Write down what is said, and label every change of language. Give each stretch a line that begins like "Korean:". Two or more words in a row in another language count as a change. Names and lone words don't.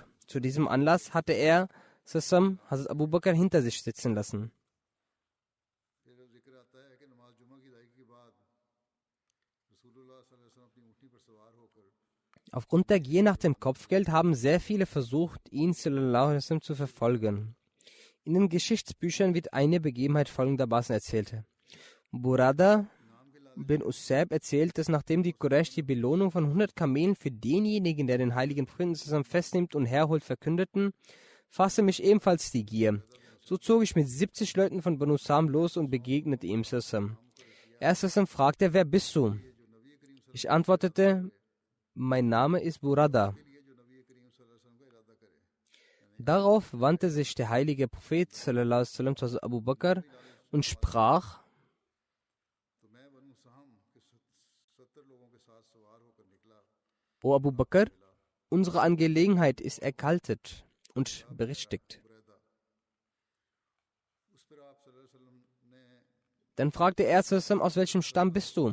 German: Zu diesem Anlass hatte er Hazrat Abu Bakr hinter sich sitzen lassen. Aufgrund der Gier nach dem Kopfgeld haben sehr viele versucht, ihn
Arabic: صلى الله عليه وسلم
German: zu verfolgen. In den Geschichtsbüchern wird eine Begebenheit folgendermaßen erzählt. Burada bin Usayb erzählt, dass nachdem die Quraysh die Belohnung von 100 Kamelen für denjenigen, der den heiligen Propheten zusammen festnimmt und herholt, verkündeten, fasste mich ebenfalls die Gier. So zog ich mit 70 Leuten von Banu Sam los und begegnete ihm. Er fragte, wer bist du? Ich antwortete, mein Name ist Burada. Darauf wandte sich der heilige Prophet
Arabic: صلى الله عليه وسلم
German: zu Abu Bakr und sprach: O Abu Bakr, unsere Angelegenheit ist erkaltet und berichtigt. Dann fragte er aus welchem Stamm bist du?